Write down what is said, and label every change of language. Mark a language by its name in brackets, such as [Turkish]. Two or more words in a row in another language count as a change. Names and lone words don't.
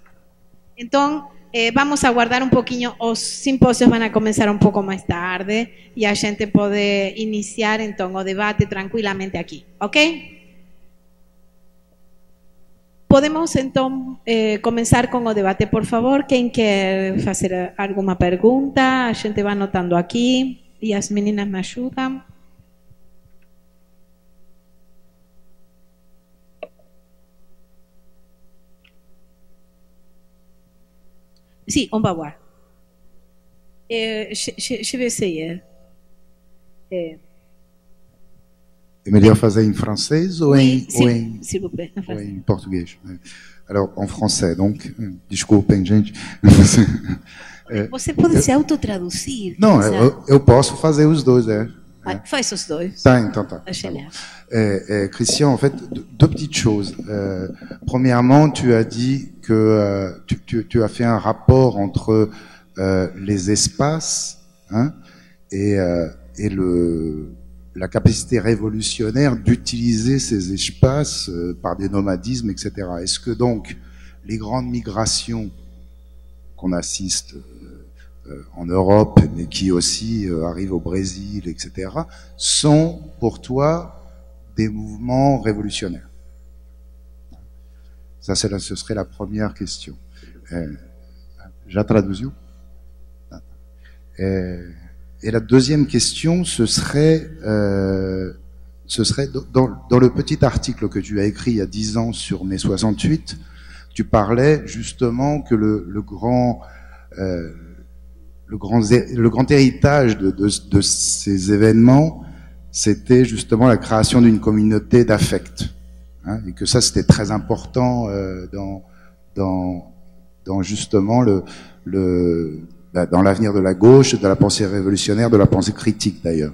[Portuguese] Então, vamos aguardar um pouquinho. Os simpósios vão começar um pouco mais tarde e a gente pode iniciar então o debate tranquilamente aqui, ok? Podemos então começar com o debate, por favor. Quem quer fazer alguma pergunta? A gente vai anotando aqui e as meninas me ajudam. [French] Si, on va voir. Je vais essayer. [Portuguese] É melhor fazer em francês ou [French] s'il vous plaît, [Portuguese] ou em português? [French] Alors, en français, donc, [Portuguese] desculpem, gente. Você pode se autotraduzir. Não, eu posso fazer os dois, Faz os dois. Tá, então tá. Christian, [French] en fait, deux petites choses. Premièrement, tu as dit que tu as fait un rapport entre les espaces et la capacité révolutionnaire d'utiliser ces espaces par des nomadismes, etc. Est-ce que donc les grandes migrations qu'on assiste en Europe, mais qui aussi arrivent au Brésil, etc., sont pour toi des mouvements révolutionnaires? Ça, ce serait la première question. [Portuguese] Já traduziu? [French] Et la deuxième question, ce serait ce serait dans le petit article que tu as écrit il y a 10 ans sur mai 68, tu parlais justement que le grand héritage de ces événements, c'était justement la création d'une communauté d'affect, hein, et que ça c'était très important dans justement dans l'avenir de la gauche, de la pensée révolutionnaire, de la pensée critique d'ailleurs.